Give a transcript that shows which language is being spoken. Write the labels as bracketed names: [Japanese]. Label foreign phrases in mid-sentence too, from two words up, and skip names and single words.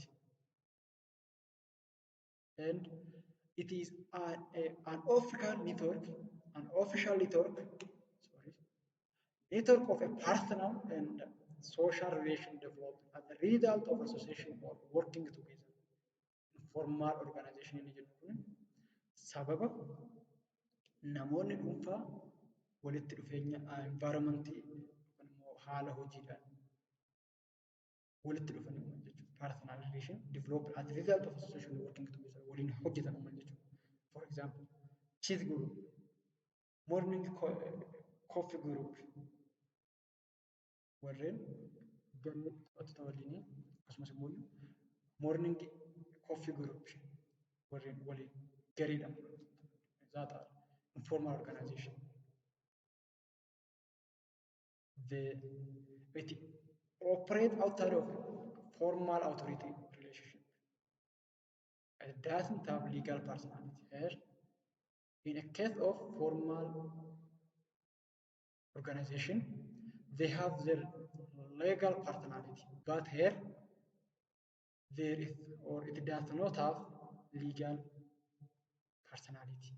[English] And it is an official network of a personal and social relation developed as a result of association or working together. Informal organization [Oromo] inni jennu kun sababa namoonni dhuunfaa walitti dhufeenya environmentii yookaan immoo haala hojiidhaan walitti dhufan jechuudha. [English] Personal relation developed as a result of association working together [Oromo] waliin hojjetan jechuudha. [English] For example, cheese group, morning coffee group, [Oromo] warreen garee taphattoota waliin akkasumas immoo [English] morning coffee group [Oromo] warreen waliin gareedhaan [English] that are informal organization. It operate outside of formal authority relationship. It doesn't have legal personality. Here, in a case of formal organization, they have their legal personality, but here there is or it does not have legal personality.